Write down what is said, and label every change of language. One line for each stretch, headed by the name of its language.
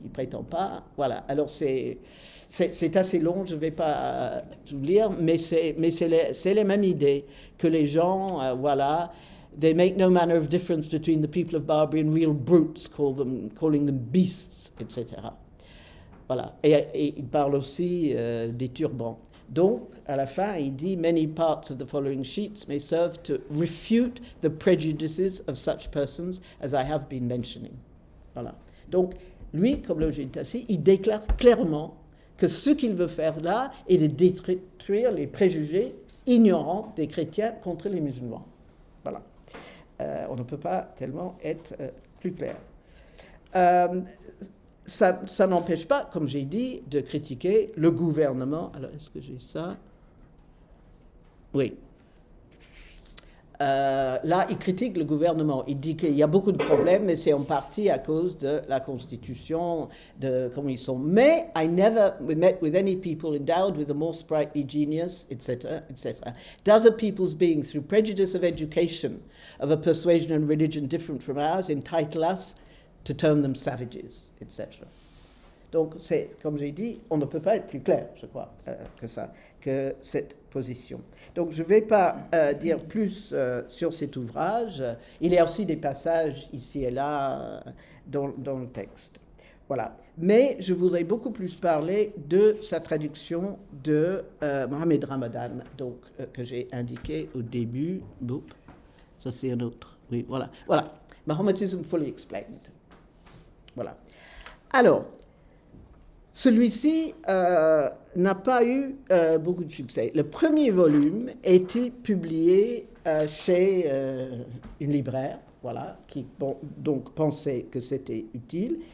French: Il ne prétend pas. Voilà. Alors, c'est assez long, je ne vais pas tout lire, mais c'est la même idée que les gens, voilà,
English: they make no manner of difference between the people of Barbary and real brutes, calling them beasts, etc.
French: Voilà. Et il parle aussi des turbans. Donc, à la fin, il dit «
English: Many parts of the following sheets may serve to refute the prejudices of such persons as I have been mentioning.
French: » Voilà. Donc, lui, comme Laugier de Tassy, il déclare clairement que ce qu'il veut faire là est de détruire les préjugés ignorants des chrétiens contre les musulmans. Voilà. On ne peut pas tellement être plus clair. Ça n'empêche pas, comme j'ai dit, de critiquer le gouvernement. Alors, est-ce que j'ai ça? Oui. Là, il critique le gouvernement. Il dit qu'il y a beaucoup de problèmes, mais c'est en partie à cause de la Constitution, de comment ils sont. Mais
English: I never met with any people endowed with a more sprightly genius, etc., etc. Does a people's being, through prejudice of education, of a persuasion and religion different from ours, entitle us to term them savages, etc.
French: Donc, c'est, comme j'ai dit, on ne peut pas être plus clair, je crois, que cette position. Donc, je ne vais pas dire plus sur cet ouvrage. Il y a aussi des passages ici et là dans le texte. Voilà. Mais je voudrais beaucoup plus parler de sa traduction de Mohamed Ramadan, donc, que j'ai indiqué au début. Boop. Ça, c'est un autre. Oui, voilà. Mohammedism Fully Explained. Voilà. Alors, celui-ci n'a pas eu beaucoup de succès. Le premier volume a été publié chez une libraire, voilà, qui donc pensait que c'était utile.